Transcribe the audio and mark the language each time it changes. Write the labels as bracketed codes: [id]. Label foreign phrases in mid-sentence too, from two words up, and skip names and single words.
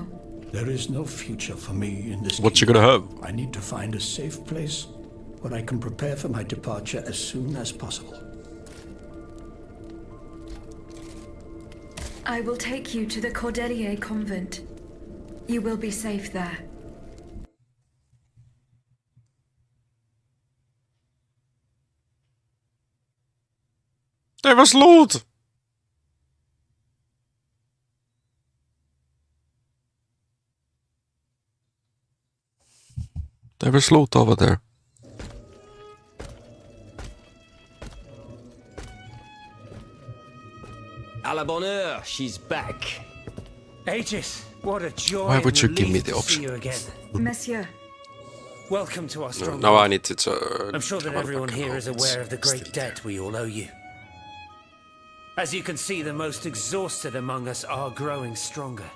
[en] There is no future for me in this. What you gonna have? I need to find a safe place where I can prepare for my departure as soon as possible. I will take you to the Cordelier convent. You will be safe there. [da] Det var slut! Det var slut [en] over there. [fr] À la bonne heure, [en] she's back. Aegis, what a joy. Why would you and give me relief the to see option? you again. Monsieur. Welcome to our stronghold. Now I need to. I'm sure that everyone here is aware of the great debt we all owe you. As you can see, the most exhausted among us are growing stronger.